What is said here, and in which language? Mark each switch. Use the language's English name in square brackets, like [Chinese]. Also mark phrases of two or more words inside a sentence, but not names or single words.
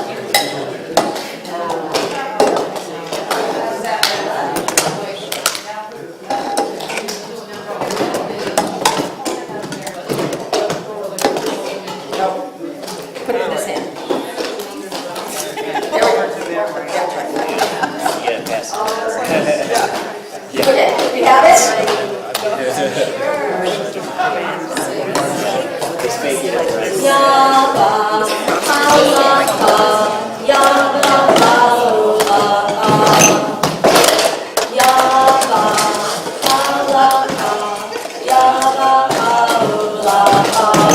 [English] Put it in this hand. There we go. Yeah, pass. Okay, we have it? Yaba, ha-la-ha, yaba, ha-la-ha. Yaba, ha-la-ha, yaba, ha-la-ha.